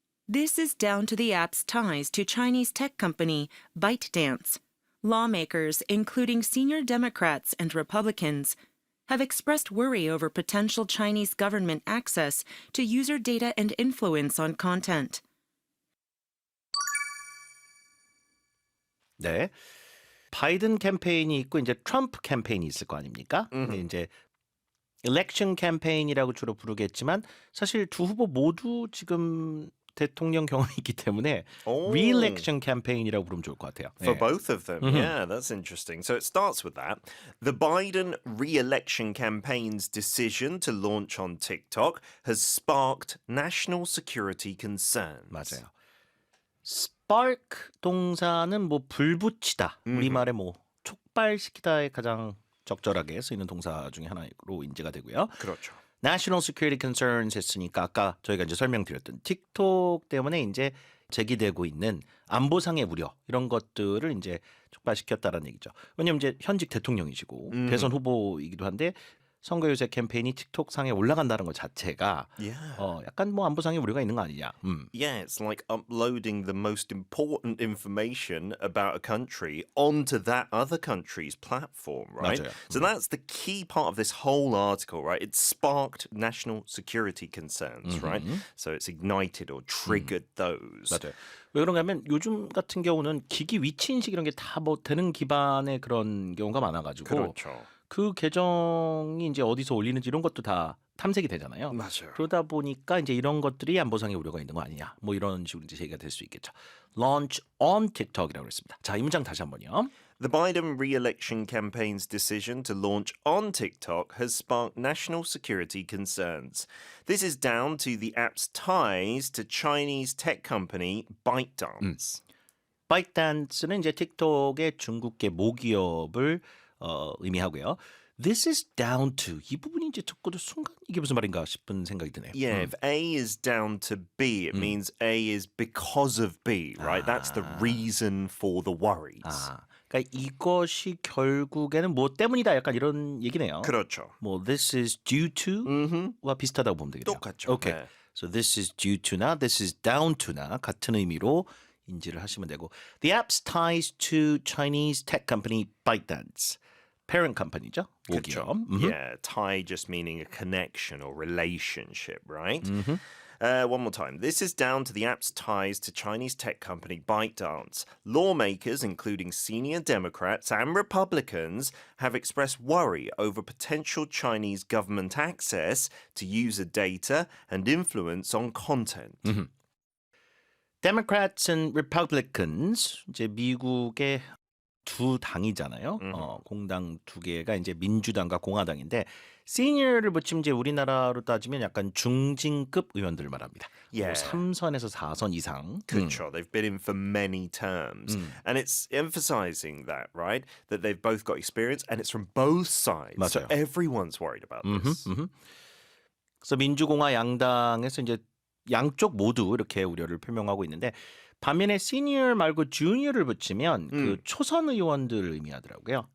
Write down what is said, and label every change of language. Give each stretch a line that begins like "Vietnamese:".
English: This is down to the app's ties to Chinese tech company ByteDance. Lawmakers, including senior Democrats and Republicans, have expressed worry over potential Chinese government access to user data and influence on content.
Korean: 네. 바이든 캠페인이 있고 이제 트럼프 캠페인이 있을 거 아닙니까? 근데 이제 일렉션 캠페인이라고 주로 부르겠지만 사실 두 후보 모두 지금 대통령 경험이 있기 때문에 re-election 캠페인이라고 부르면 좋을 것 같아요.
English: For
Korean: 네.
English: both of them, yeah, that's interesting. So it starts with that. The Biden re-election campaign's decision to launch on TikTok has sparked national security concerns.
Korean: 맞아요. spark 동사는 뭐 불붙이다. 우리말에 뭐 촉발시키다에 가장 적절하게 쓰이는 동사 중에 하나로 인지가 되고요. 그렇죠.
English: National Security Concerns
Korean: 했으니까 아까 저희가 이제 설명드렸던 틱톡 때문에 이제 제기되고 있는 안보상의 우려 이런 것들을 이제 촉발시켰다라는 얘기죠. 왜냐하면 이제 현직 대통령이시고 대선 후보이기도 한데 선거 유세 캠페인이 틱톡 상에 올라간다는 것 자체가
English: Yeah.
Korean: 약간 뭐 안보상의 우려가 있는 거 아니냐.
English: Yeah, it's like uploading the most important information about a country onto that other country's platform, right?
Korean: 맞아요.
English: So that's the key part of this whole article, right? It sparked national security concerns, right? So it's ignited or triggered those.
Korean: 맞아요. 왜 그런가 하면 요즘 같은 경우는 기기 위치 인식 이런 게 다 뭐 되는 기반의 그런 경우가 많아가지고 그렇죠. 그 계정이 이제 어디서 올리는지 이런 것도 다 탐색이 되잖아요. 맞아요. 그러다 보니까 이제 이런 것들이 안보상의 우려가 있는 거 아니냐. 뭐 이런 식으로 이제 제기가 될 수 있겠죠.
English: Launch on
Korean: TikTok이라고 했습니다. 자, 이 문장 다시 한번요.
English: The Biden re-election campaign's decision to launch on TikTok has sparked national security concerns. This is down to the app's ties to Chinese tech company ByteDance.
Korean: ByteDance는 이제 틱톡의 중국계 모기업을 의미하고요.
English: This is down to
Korean: 이 부분이 이제 듣고도 순간 이게 무슨 말인가 싶은 생각이 드네요.
English: Yeah, if A is down to B, it means A is because of B, right? That's the reason for the worries.
Korean: 그러니까 이것이 결국에는 뭐 때문이다 약간 이런 얘기네요. 그렇죠. 뭐
English: this is due to
Korean: 와 비슷하다고 보면 되겠네요. 똑같죠. 오케이. 네.
English: So this is due to나 this is down to나
Korean: 같은 의미로 인지를 하시면 되고
English: The app's ties to Chinese tech company ByteDance.
Korean: Parent company죠. 모기업.
English: Yeah, tie just meaning a connection or relationship, right? One more time. This is down to the app's ties to Chinese tech company ByteDance. Lawmakers, including senior Democrats and Republicans, have expressed worry over potential Chinese government access to user data and influence on content.
Korean: Democrats and Republicans 이제 미국의 두 당이잖아요. 공당 두 개가 이제 민주당과 공화당인데 시니어를 붙이면 이제 우리나라로 따지면 약간 중진급 의원들을 말합니다.
English: Yeah.
Korean: 3선에서 4선 이상.
English: Sure, they've been in for many terms. And it's emphasizing that, right? That they've both got experience and it's from both sides. So
Korean: 맞아요.
English: everyone's worried about this.
Korean: 그래서 민주공화 양당에서 이제 양쪽 모두 이렇게 우려를 표명하고 있는데 반면에 시니어 말고 주니어를 붙이면 그 초선 의원들을 의미하더라고요.